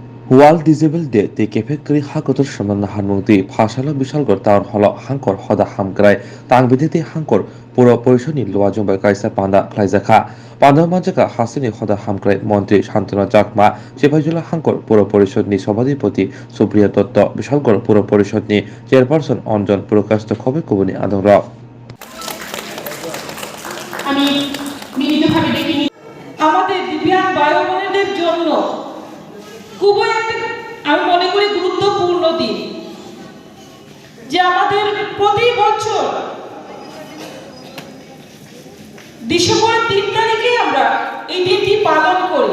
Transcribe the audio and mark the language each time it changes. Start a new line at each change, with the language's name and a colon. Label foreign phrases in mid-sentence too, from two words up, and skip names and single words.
Kok Borok: World Disabled Day te kefekri hakotor samanna hanmungti phashala bisalgor taun holo hankor hoda hamkrai tangbidete hankor puro porishoni luajung bai kaisa panda khlaijaka panda manjaka hasini hoda hamkrai মন্ত্রী শান্তনা চাকমা সিপাহীজলা হাঙ্কর পৌর পরিষদনি সভাধিপতি সুপ্রিয়া দত্ত বিশালগড় পৌর পরিষদনি চেয়ারপারসন অঞ্জন প্রকাশিত খবে কবনি আদর
Bangla: আমি মিলিতভাবে দেখি আমাদের দিব্যাঙ্গ ভাই বোনেদের জন্য খুবই একটা আমি মনে করি গুরুত্বপূর্ণ দিন, যে আমাদের প্রতি বছর ডিসেম্বর 3 তারিখে আমরা এই দিনটি পালন করি।